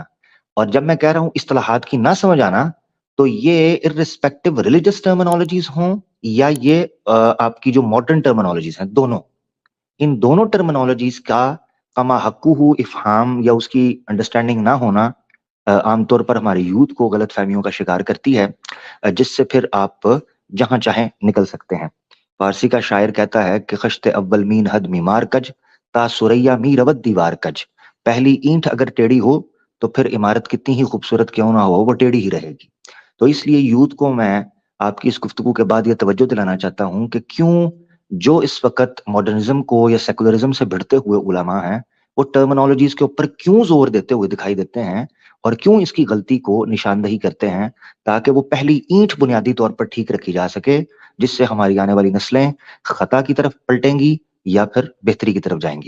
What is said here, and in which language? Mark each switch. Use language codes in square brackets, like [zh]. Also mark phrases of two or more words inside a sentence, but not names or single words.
[ur] اور جب میں کہہ رہا ہوں اصطلاحات کی نہ سمجھ آنا تو یہ [en] irrespective religious terminologies [ur] ہوں یا یہ آپ کی جو [en] modern terminologies [ur] ہیں، دونوں، ان دونوں ٹرمنالوجیز کا کما حقوہ افہام یا اس کی انڈرسٹینڈنگ نہ ہونا عام طور پر ہماری یوتھ کو غلط فہمیوں کا شکار کرتی ہے، جس سے پھر آپ جہاں چاہیں نکل سکتے ہیں. فارسی کا شاعر کہتا ہے کہ [fa] خشت اول مین حد میمار کج تا سریا می رود دیوار کج. [ur] پہلی اینٹ اگر ٹیڑھی ہو تو پھر عمارت کتنی ہی خوبصورت کیوں نہ ہو وہ ٹیڑھی ہی رہے گی. تو اس لیے یوتھ کو میں آپ کی اس گفتگو کے بعد یہ توجہ دلانا چاہتا ہوں کہ کیوں جو اس وقت ماڈرنزم کو یا سیکولرزم سے بھڑتے ہوئے علماء ہیں وہ ٹرمنالوجیز کے اوپر کیوں زور دیتے ہوئے دکھائی دیتے ہیں اور کیوں اس کی غلطی کو نشاندہی کرتے ہیں تاکہ وہ پہلی اینٹ بنیادی طور پر ٹھیک رکھی جا سکے، جس سے ہماری آنے والی نسلیں خطا کی طرف پلٹیں گی یا پھر بہتری کی طرف جائیں گی.